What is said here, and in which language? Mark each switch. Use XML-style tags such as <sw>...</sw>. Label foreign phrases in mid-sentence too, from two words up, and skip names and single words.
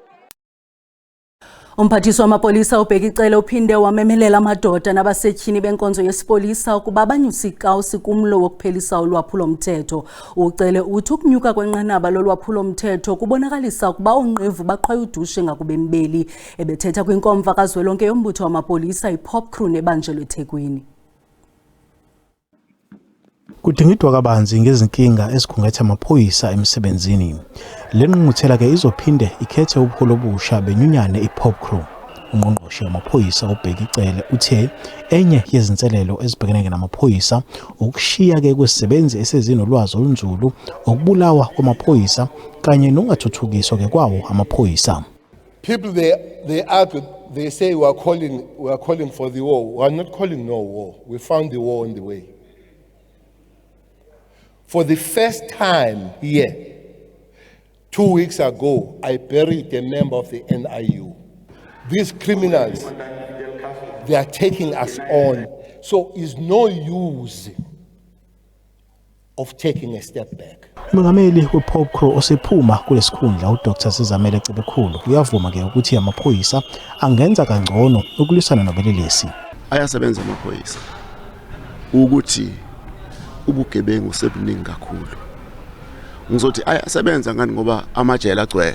<xh>Umphathiswa wamapolisa ubhekicele uphinde wamemelela amadoda nabasetyhini benkonzo yesipolisa ukuba banyuse ikawusi kumlo wokuphelisa ulwaphulo-mthetho. Ucele uthi ukunyuka kwenqanaba lolwaphulo-mthetho kubonakalisa ukuba oonqevu baqhwaye udushe ngakubemi beli. Ebethetha kwinkomfa kazwelonke yombutho wamapolisa iPop Crew nebanjelwe eThekwini.</xh> <zu>Kudingidwa kabanzi ngezinkinga ezikhungethe amaphoyisa emsebenzini. Le ngqungquthela ke izophinde ikhethe ubuholo obusha benyunyane iPop Crew. Ungqongqoshe wamaphoyisa ubhekicele uthe enye yezinselelo ezibhekene namaphoyisa ukushiya ke kwezisebenzi esezinolwazi olunzulu, ukubulawa kwamaphoyisa kanye nokungathuthukiswa ke kwawo amaphoyisa.</zu> <en>People they argue, they say we are calling for the war. We are not calling no war. We found the war on the way. For the first time here, 2 weeks ago, I buried a member of the NIU. These criminals, they are taking us on. So it's no use of taking a step back.</en> <zu>Umengameli wePop Crew osephuma kulesikhundla uDr Sizamele Cebekhulu uyavuma ke ukuthi amaphoyisa angenza kangcono ukulwisana nobelelesi. Ayasebenza amaphoyisa ukuthi ubugebengu sebuningi kakhulu. Ngizothi ayasebenza ngani ngoba amajele agcwele.</zu>